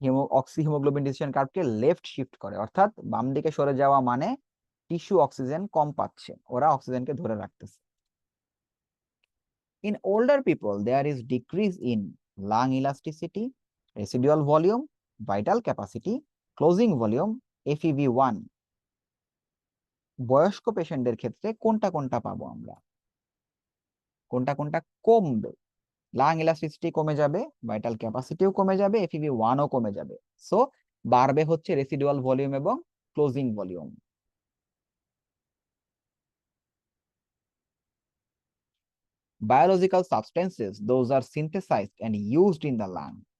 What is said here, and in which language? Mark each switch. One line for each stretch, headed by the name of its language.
Bangla: Oxy haemoglobin decision কার্ভকে left shift করে, অর্থাৎ বাম দিকে সরে যাওয়া মানে টিস্যু অক্সিজেন কম পাচ্ছে, ওরা অক্সিজেনকে ধরে রাখতেছে।
English: In older people, there is decrease in lung elasticity, residual volume, vital capacity, closing volume, FEV1.
Bangla: বয়স্ক পেশেন্টদের ক্ষেত্রে কোনটা কোনটা পাবো আমরা? কোনটা কোনটা কমবে? লাং ইলাস্টিসিটি কমে যাবে, ভাইটাল ক্যাপাসিটিও কমে যাবে, FEV1ও কমে যাবে। সো বাড়বে হচ্ছে রেসিডুয়াল ভলিউম এবং closing volume.
English: Biological substances, those are synthesized and used in the lung.